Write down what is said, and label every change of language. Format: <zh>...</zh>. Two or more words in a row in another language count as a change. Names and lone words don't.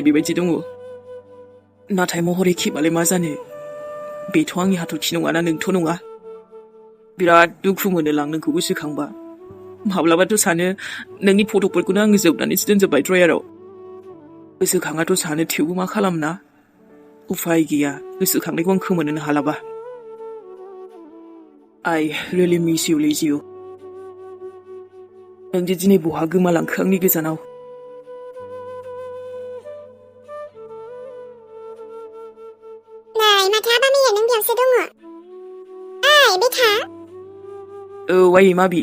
<brx>बेबायदि दङ नाथाय महरै खेबालाय मा जानो बेथ' आंनि हाथरखि नङाना नोंथ' नङा बिराद दुखु मोनोलां नोंखौ गोसोखांबा माब्लाबाथ' सानो नोंनि फट'फोरखौनो आङो जोबनानैसो दोनजोब्बाय ड्रयाराव गोसोखाङाथ' सानो थेवबो मा खालामना उफाय गैया गोसोखांनायखौ आं खोमोननो हालाबा</brx> <en>I really miss you</en> <brx>Liजिउ नोंदि दिनै बहा गोमालांखो आंनि गोजानाव नै माथो आबा मैया नों बेयावसो दङ ओइ बेथा औ आयै माबि</brx>